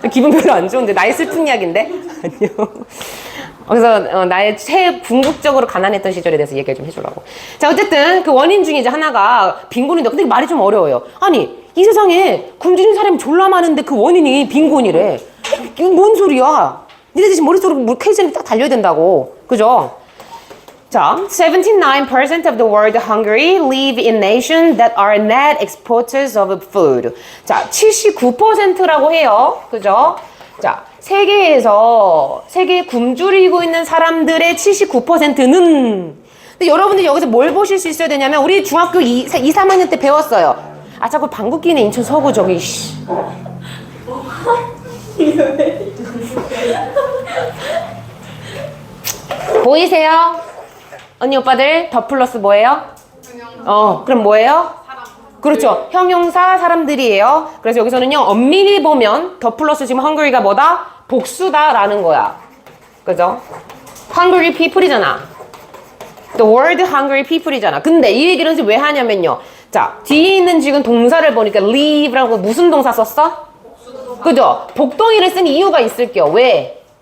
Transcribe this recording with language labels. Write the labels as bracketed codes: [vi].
[ko] 기분 별로 안 좋은데 나의 슬픈 이야기인데. 아니요. 그래서 나의 궁극적으로 가난했던 시절에 대해서 얘기를 좀 해주려고. 자, 어쨌든 그 원인 중에 이제 하나가 빈곤인데 근데 말이 좀 어려워요. 아니 이 세상에 굶주린 사람이 졸라 많은데 그 원인이 빈곤이래. 이게 뭔 소리야? 니네들 지금 머릿속으로 케이스에 딱 달려야 된다고. 그죠? [en] 자, 79% of the world hungry live in nations that are net exporters of food. [ko] 자, 79%라고 해요. 그죠? 자, 세계에 굶주리고 있는 사람들의 79%는 근데 여러분들 여기서 뭘 보실 수 있어야 되냐면 우리 중학교 2, 3학년 때 배웠어요. 아, 자꾸 방귀 끼네 인천 서구 저기 씨. 보이세요? 언니 오빠들 더 플러스 뭐예요? 그럼 뭐예요? 사람. 그렇죠. 형용사 사람들이에요. 그래서 여기서는요 엄밀히 보면 더 플러스 지금 hungry가 뭐다? 복수다라는 거야. 그죠? hungry people이잖아. The word hungry people이잖아. 근데 이 얘기를 왜 하냐면요. 자, 뒤에 있는 지금 동사를 보니까 live라고 무슨 동사 썼어? 그죠? 복동이를 쓴 이유가 있을게요. 왜?